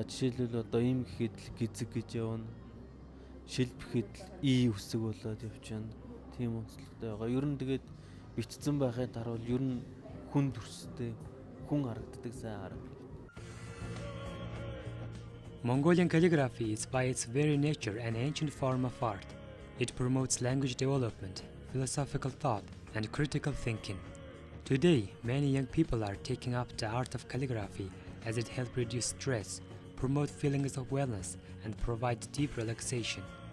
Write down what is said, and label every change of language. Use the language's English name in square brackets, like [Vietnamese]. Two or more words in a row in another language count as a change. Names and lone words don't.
[Mongolian] Жишээлбэл одоо им гэхэд гизэг гэж явна. Шилб гэхэд и үсэг болоод явчихна. Тийм онцлогтой байгаа. Ер нь тэгээд бичсэн байхын даруул ер нь хүн төрстэй хүн харагддаг сайн харагддаг. [English] Mongolian calligraphy is by its very nature an ancient form of art. It promotes language development, philosophical thought, and critical thinking. Today, many young people are taking up the art of calligraphy as it helps reduce stress, promote feelings of wellness, and provide deep relaxation.